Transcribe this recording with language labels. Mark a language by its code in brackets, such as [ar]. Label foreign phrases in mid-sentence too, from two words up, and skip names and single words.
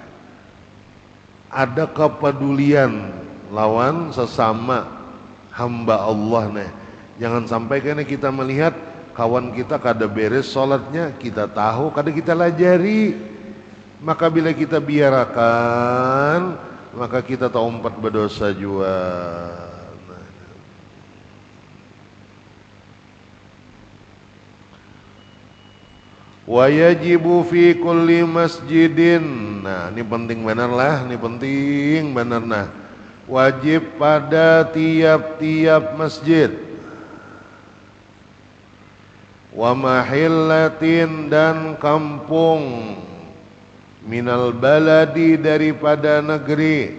[bjn] Ada kepedulian lawan sesama hamba Allah nih. Jangan sampai kena kita melihat kawan kita kada beres sholatnya, kita tahu kada kita lajari, maka bila kita biarkan, maka kita tahu umpat berdosa jua. [ar] Wa yajibu fi kulli masjidin. [bjn] Nah, ini penting benar lah, ini penting benar nah. Wajib pada tiap-tiap masjid. [ar] وَمَحِلَّةٍ, [bjn] dan kampung, [ar] مِنَ البَلَدِ, [bjn] daripada negeri.